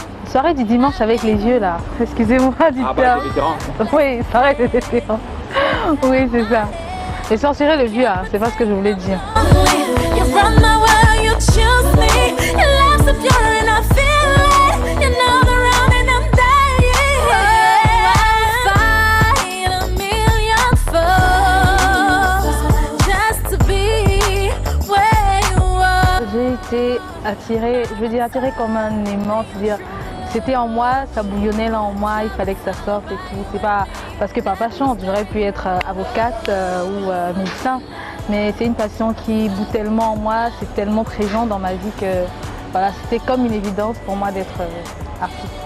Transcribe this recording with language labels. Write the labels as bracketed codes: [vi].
[fr] Soirée du dimanche avec les vieux là, excusez-moi du Ah terme. bah, des vétérans. Oui, soirée des vétérans. Oui, c'est ça. Et censurer le vieux, hein, c'est pas ce que je voulais dire. [en] You run my world, you choose me. Your love's so pure and I feel it. You know the round and I'm dying. I fight a million foes just to be where you are. [fr] J'ai été attirée, je veux dire attirée comme un aimant, c'est-à-dire c'était en moi, ça bouillonnait là en moi, il fallait que ça sorte et tout. C'est pas parce que papa chante, j'aurais pu être avocate ou médecin, mais c'est une passion qui bout tellement en moi, c'est tellement présent dans ma vie que voilà, c'était comme une évidence pour moi d'être artiste.